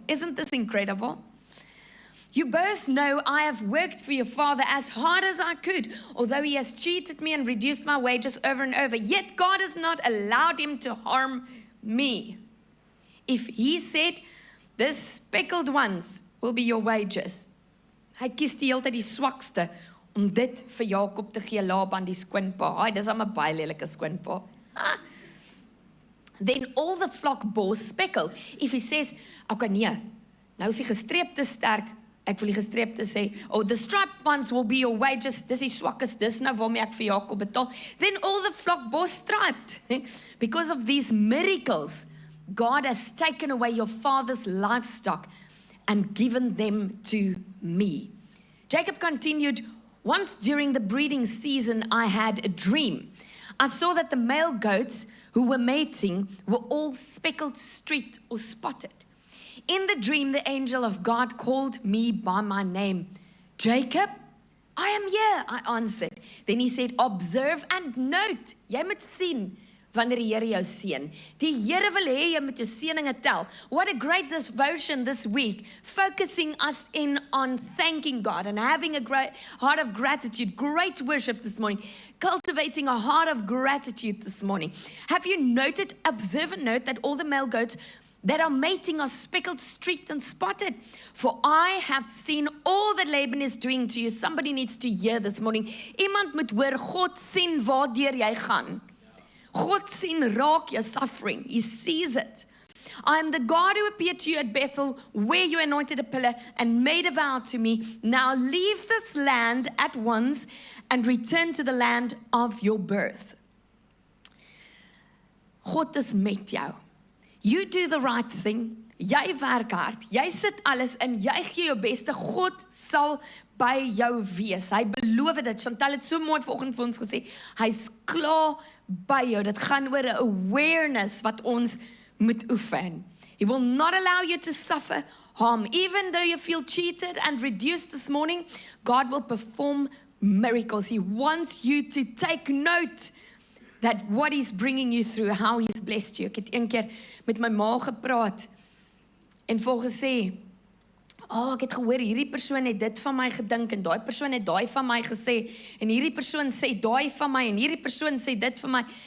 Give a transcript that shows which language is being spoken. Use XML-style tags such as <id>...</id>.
<en>Isn't this incredible? You both know I have worked for your father as hard as I could, although he has cheated me and reduced my wages over and over. Yet God has not allowed him to harm me. If he said, the speckled ones will be your wages.</en> <af>Hy kies die hele tyd die swakste om dit vir Jakob te gee, Laban die skoonpa. Ai, dis al 'n baie lelike skoonpa.</af> <en>Then all the flock bore speckled. If he says, okay</en> <af>nee, nou is die gestreepte sterk, ek wil die gestreepte sê,</af> <en>oh the striped ones will be your wages,</en> <af>dis die swakes, dis nou waarmee ek vir Jakob betaal.</af> <en>Then all the flock bore striped. Because of these miracles, God has taken away your father's livestock and given them to me. Jacob continued, once during the breeding season, I had a dream. I saw that the male goats who were mating were all speckled, streaked, or spotted. In the dream, the angel of God called me by my name. Jacob, I am here, I answered. Then he said, observe and note.</en> <af>Jy moet sien wanneer die Here jou seën. Die Here wil hê jy moet jou seëninge tel.</af> <en>What a great devotion this week, focusing us in on thanking God and having a great heart of gratitude. Great worship this morning, cultivating a heart of gratitude this morning. Have you noted, observe and note that all the male goats that are mating are speckled, streaked, and spotted? For I have seen all that Laban is doing to you. Somebody needs to hear this morning.</en> <af>Iemand moet hoor, God sien waardeur jy gaan. God sien raak</af> <en>your suffering. He sees it. I am the God who appeared to you at Bethel, where you anointed a pillar and made a vow to me. Now leave this land at once and return to the land of your birth.</en> <af>God is met jou.</af> <en>You do the right thing.</en> <af>Jy werk hard. Jy sit alles in. Jy gee jou beste. God sal by jou wees. Hy beloof dit. Chantal het so mooi vanoggend vir ons gesê. Hy's klaar by jou. Dit gaan oor 'n awareness wat ons moet oefen.</af> <en>He will not allow you to suffer harm. Even though you feel cheated and reduced this morning, God will perform miracles. He wants you to take note that what He's bringing you through, how He's blessed you.</en> <af>Ek het een keer met my ma gepraat en vir haar gesê, ek het gehoor, hierdie persoon het dit van my gedink, en daai persoon het daai van my gesê, en hierdie persoon sê daai van my, en hierdie persoon sê dit van my.</af>